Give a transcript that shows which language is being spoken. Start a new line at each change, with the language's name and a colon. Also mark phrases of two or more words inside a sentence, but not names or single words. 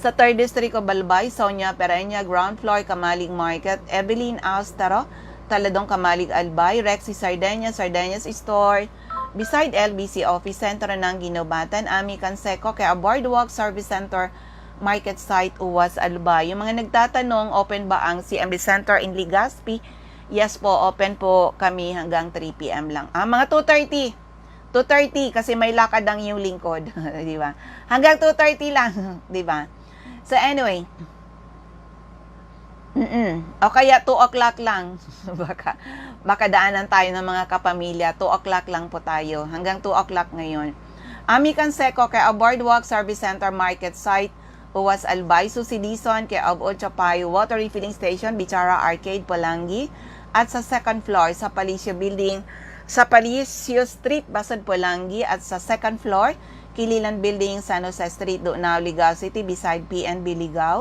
Filipino: Sa 3rd District of Balbay, Sonia Pereña,
English: ground floor,
Filipino: Kamalig Market, Evelyn Austero, Taladong Kamalig Albay, Rexy Sardeñas, Sardeñas Store, beside LBC Office Center ng Ginobatan, Ami Canseco, kaya Boardwalk Service Center, Market Site, Uwas, Albay. Yung mga nagtatanong, open ba ang CMB Center in Legazpi? Yes po, open po kami hanggang 3 p.m. lang. Mga 2:30. 2:30 kasi may lakad ang yung lingkod, di ba? Hanggang 2:30 lang, di ba?
English: So anyway,
Filipino: o kaya 2 o'clock lang. baka daanan tayo ng mga kapamilya. 2 o'clock lang po tayo. Hanggang 2 o'clock ngayon. Ami Canseco kay Boardwalk Service Center Market Site, Uwas Albay, Susi Dizon kay Ocho Payo Water Refilling Station, Bichara Arcade, Polangi. At sa 2nd floor sa Palicio Building, sa Palicio Street, Basod, Polangi. At sa 2nd floor, Kililan Building, San Jose Street, Dunao, Ligao City, beside PNB Ligao.